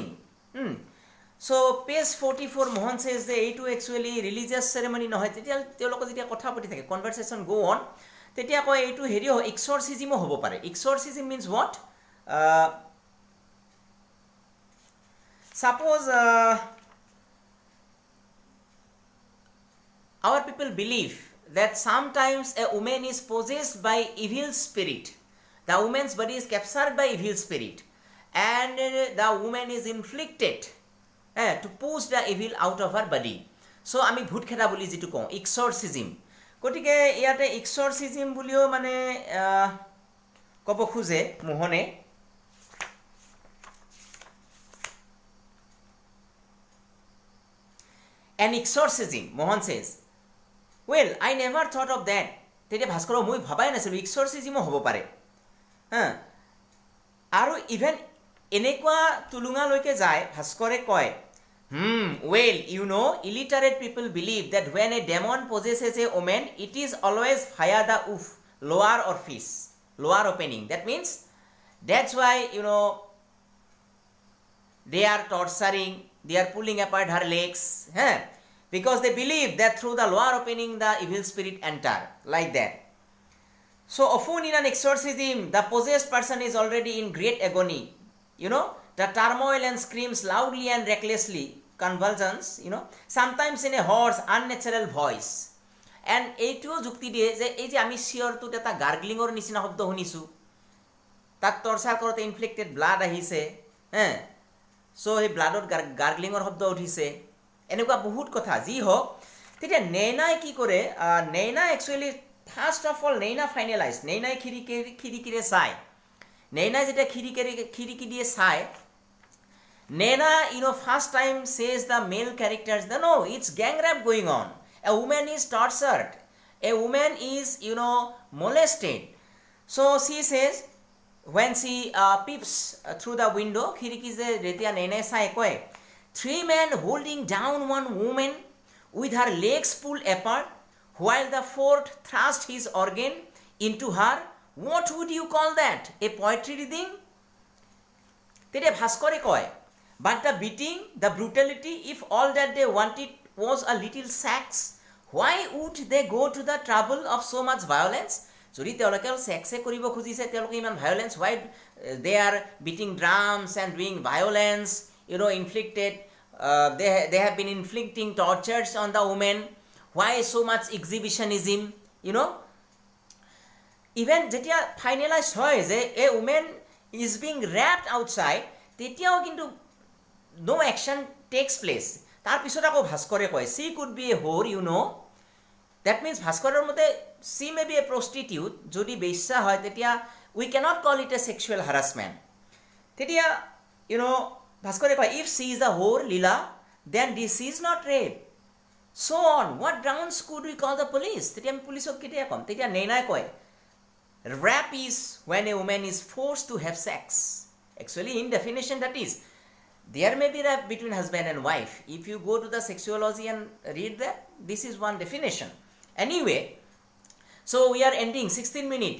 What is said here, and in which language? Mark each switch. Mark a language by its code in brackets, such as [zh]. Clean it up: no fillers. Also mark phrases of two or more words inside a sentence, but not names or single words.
[en] So page 44 Mohan says that [as] এইটো [en] actually religious ceremony [as] নহয়, তেতিয়া তেওঁলোকে যেতিয়া কথা পাতি থাকে, [en] conversation go on, [as] তেতিয়া কয় এইটো হেৰি এক্সৰচিজিমো হ'ব পাৰে. [en] এক্সৰচিজিম means what? Suppose our people believe that sometimes a woman is possessed by evil spirit. The woman's body is captured by evil spirit, and the woman is inflicted to push the evil out of her body. [as] So আমি ভূত খেদা বুলি যিটো কওঁ, এক্সৰচিজিম. গতিকে ইয়াতে এক্সৰচিজিম বুলিও মানে ক'ব খোজে মোহনে. [en] An exorcism, Mohan says. Well, I never thought of that. [as] তেতিয়া ভাস্কৰক মই ভাবাই নাছিলোঁ এক্সৰচিজিমো হ'ব পাৰে. আৰু ইভেন এনেকুৱা তুলুঙালৈকে যায়, ভাস্কৰে কয়, [en] well, illiterate people believe that when a demon possesses a woman, it is always via the lower orifice, lower opening. That means, that's why, they are torturing, they are pulling apart her legs, because they believe that through the lower opening the evil spirit enter, like that. So often in an exorcism, the possessed person is already in great agony, the turmoil and screams loudly and recklessly, convulsions, sometimes in a hoarse, unnatural voice. [as] And এইটোও যুক্তি দিয়ে যে এই যে আমি চিঞৰটোত এটা গাৰ্গলিঙৰ নিচিনা শব্দ শুনিছোঁ, তাক টৰ্চাৰ কৰোঁতে [en] inflicted blood [as] আহিছে, চ' সেই ব্লাডত গাৰ্গলিঙৰ শব্দ উঠিছে, এনেকুৱা বহুত কথা যি হওক. তেতিয়া নেইনাই কি কৰে, নেইনা [en] actually first of all [as] নেইনা ফাইনেলাইজ, নেইনাই খিৰিকিৰে চায়, নেইনাই যেতিয়া খিৰিকি দিয়ে চায়, [en] Naina, first time says the male characters, no, it's gang rape going on. A woman is tortured. A woman is, molested. So she says, when she peeps through the window, three men holding down one woman with her legs pulled apart, while the fourth thrust his organ into her. What would you call that? A poetry reading? [as] তেতিয়া ভাস্কৰে কয়. [en] But the beating, the brutality, if all that they wanted was a little sex, why would they go to the trouble of so much violence? [as] যদি তেওঁলোকে সেক্সে কৰিব খুজিছে তেওঁলোকে ইমান ভায়োলেন্স [en] why they are beating drums and doing violence, inflicted, they have been inflicting tortures on the women. Why so much exhibitionism? Even [as] যেতিয়া ফাইনেলাইজ হয় যে [en] a woman is being raped outside, [as] তেতিয়াও কিন্তু [en] no action takes place. [as] তাৰ পিছত আকৌ ভাস্কৰে কয় [en] she could be a whore, that means [as] ভাস্কৰৰ মতে [en] she may be a prostitute. [as] যদি বেশ্যা হয় তেতিয়া [en] we cannot call it a sexual harassment. [as] তেতিয়া ভাস্কৰে কয় [en] if she is a whore, Leela, then this is not rape. So on, what grounds could we call the police? [as] তেতিয়া আমি পুলিচক কেতিয়া কম? তেতিয়া নেইনাই কয় [en] rape is when a woman is forced to have sex. Actually, in definition, that is, there may be rape between husband and wife. If you go to the sexuology and read that, this is one definition. Anyway, so we are ending 16 minutes.